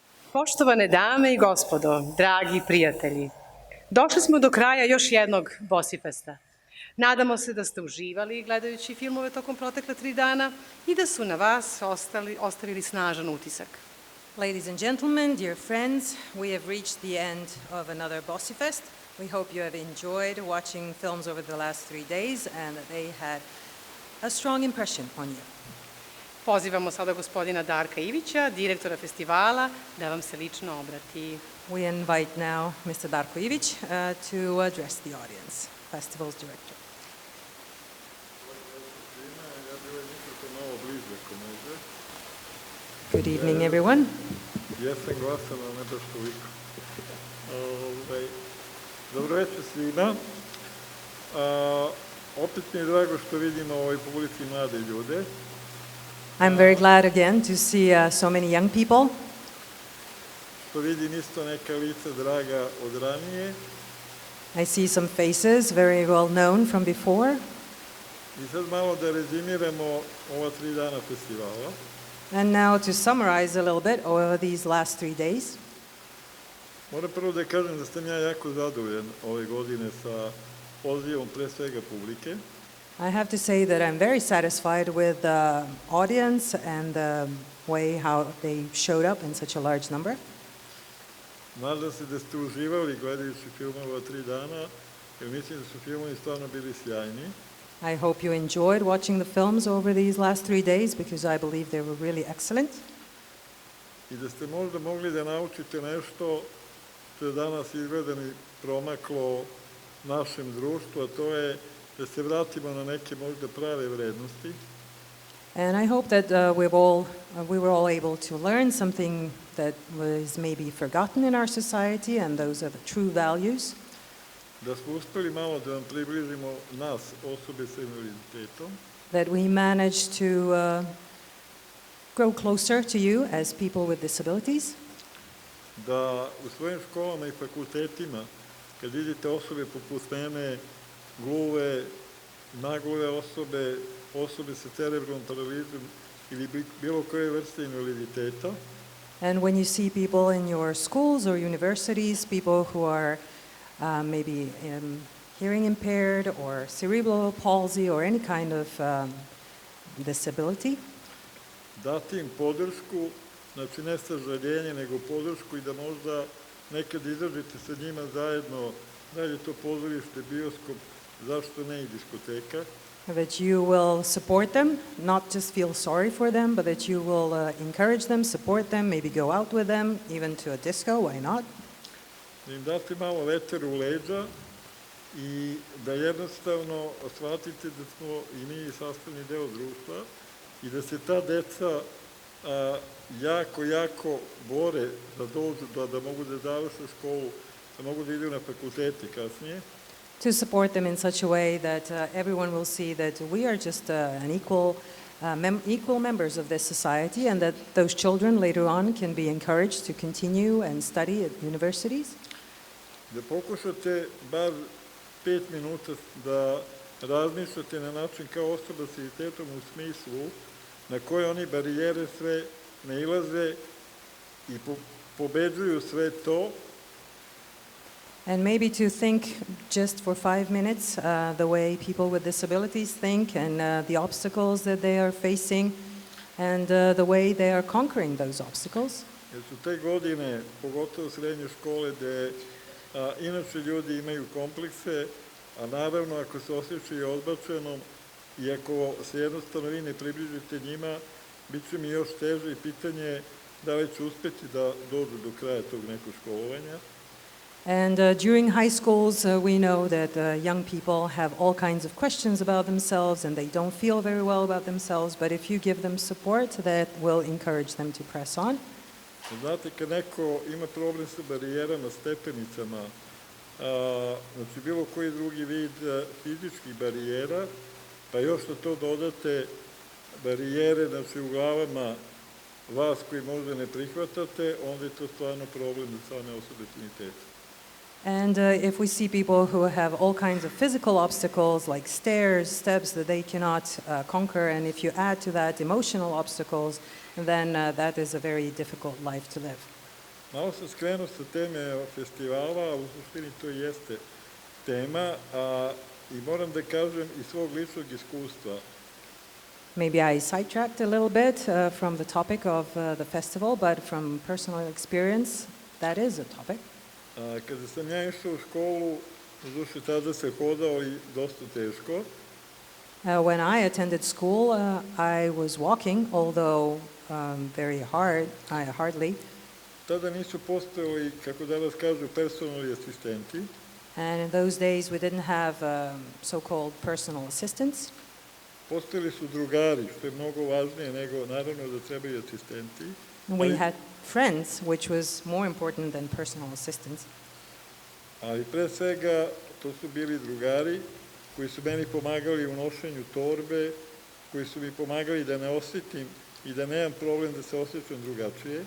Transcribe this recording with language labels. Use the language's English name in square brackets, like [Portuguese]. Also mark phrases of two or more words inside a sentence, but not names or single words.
[Serbian] Poštovane dame i gospodo, dragi prijatelji, došli smo do kraja još jednog BOSIFESTA. Nadamo se da ste uživali gledajući filmove tokom protekle 3 dana i da su na vas ostavili snažan utisak. [English] Ladies and gentlemen, dear friends, we have reached the end of another BOSIFEST. We hope you have enjoyed watching films over the last 3 days and that they had a strong impression on you. [Serbian] Pozivamo sada gospodina Darka Ivića, direktora festivala, da vam se lično obrati. [English] We invite now Mr. Darko Ivić to address the audience, festival's director. Good evening, everyone. [Serbian] Jesam glasan, ali ne baš toliko. Dobro večer svima. Opet mi je drago što vidimo u ovoj publici mlade ljude. [English] I'm very glad again to see so many young people. [Serbian] Što vidim isto neka lica draga od ranije. [English] I see some faces very well known from before. [Serbian] I sad malo da rezimiramo ova 3 dana festivala. [English] And now to summarize a little bit over these last 3 days. [Serbian] Moram prvo da kažem da sam ja jako zadovoljan ove godine sa pozivom pre svega publike. [English] I have to say that I'm very satisfied with the audience and the way how they showed up in such a large number. [Serbian] Nadam se da ste uživali gledajući filmove ova 3 dana, jer mislim da su filmovi stvarno bili sjajni. [English] I hope you enjoyed watching the films over these last 3 days because I believe they were really excellent. [Serbian] I da ste možda mogli da naučite nešto što je danas izgleda mi promaklo našem društvu, a to je da se vratimo na neke možda prave vrednosti. [English] And I hope that we were all able to learn something that was maybe forgotten in our society, and those are the true values. [Serbian] Da smo uspeli malo da vam približimo nas, osobe sa invaliditetom. [English] That we managed to grow closer to you as people with disabilities. [Serbian] Da u svojim školama i fakultetima, kad vidite osobe poput mene, gluve, nagluve osobe, osobe sa cerebralnom paralizom ili bilo koje vrste invaliditeta. [English] And when you see people in your schools or universities, people who are maybe hearing impaired or cerebral palsy or any kind of disability. [Serbian] Dati im podršku, znači ne sažaljenje, nego podršku i da možda nekad izađete sa njima zajedno, da je to pozorište, bioskop, zašto ne i diskoteka. [English] That you will support them, not just feel sorry for them, but that you will encourage them, support them, maybe go out with them, even to a disco, why not? [Serbian] Da im date malo veter u leđa i da jednostavno shvatite da smo i mi sastavni deo društva i da se ta deca jako bore da dođu, da mogu da završe školu, da mogu da idu na fakultete kasnije. [English] To support them in such a way that everyone will see that we are just an equal members of this society, and that those children later on can be encouraged to continue and study at universities. [Serbian] Da pokušate bar 5 minuta da razmišljate na način kao osoba s invaliditetom u smislu na koje oni barijere sve nailaze i pobeđuju sve to. [English] And maybe to think just for 5 minutes the way people with disabilities think and the obstacles that they are facing and the way they are conquering those obstacles. [Serbian] Jer su te godine, pogotovo srednje škole, gde inače ljudi imaju komplekse, a naravno ako se osjećaju odbačenom i ako se jednostavno vi ne približite njima, bit će mi još teže i pitanje da li će uspeti da dođu do kraja tog nekog školovanja. [English] And during high schools, we know that young people have all kinds of questions about themselves and they don't feel very well about themselves, but if you give them support, that will encourage them to press on. [Serbian] Znate, kad neko ima problem sa barijerama, stepenicama, znači bilo koji drugi vid fizičkih barijera, pa još na to dodate barijere, znači u glavama vas koji možda ne prihvatate, onda je to stvarno problem za same osobe s invaliditetom. [English] And if we see people who have all kinds of physical obstacles like stairs, steps that they cannot conquer, and if you add to that emotional obstacles, then that is a very difficult life to live. [Serbian] Malo sam skrenuo sa teme festivala, a u suštini to jeste tema, i moram da kažem iz svog ličnog iskustva. [English] Maybe I sidetracked a little bit from the topic of the festival, but from personal experience, that is a topic. [Serbian] Kada sam ja išao u školu, duše tada se hodao i dosta teško, [English] When I attended school, I was walking, although very hardly. [Serbian] tada nisu postojali, kako danas kažu, personalni asistenti, [English] And in those days, we didn't have so-called personal assistants. [Serbian] postojali su drugari, što je mnogo važnije nego, naravno, da trebaju asistenti. [English] We had friends, which was more important than personal assistants. [Serbian] Ali pre svega to su bili drugari koji su meni pomagali u nošenju torbe, koji su mi pomagali da ne osjetim i da nemam problem da se osjećam drugačije.